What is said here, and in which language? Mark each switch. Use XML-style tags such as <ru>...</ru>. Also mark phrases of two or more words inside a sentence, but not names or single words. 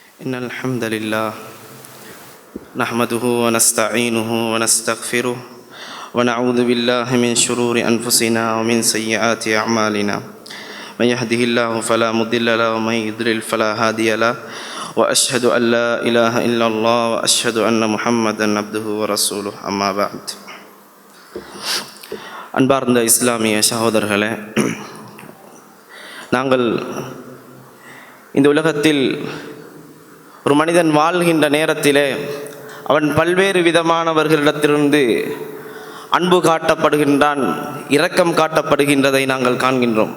<ar>إن الحمد لله نحمده ونستعينه ونستغفره ونعوذ بالله من شرور أنفسنا ومن سيئات أعمالنا من يهده الله فلا مضل له ومن يضلل فلا هادي له وأشهد أن لا إله إلا الله وأشهد أن محمدا عبده ورسوله أما بعد.</ar> <ta>அன்பார்ந்த இஸ்லாமிய சகோதரர்களே, நாங்கள் இந்த உலகத்தில் ஒரு மனிதன் வாழ்கின்ற நேரத்திலே அவன் பல்வேறு விதமானவர்களிடத்திலிருந்து அன்பு காட்டப்படுகின்றான், இரக்கம் காட்டப்படுகின்றதை நாங்கள் காண்கின்றோம்.</ta>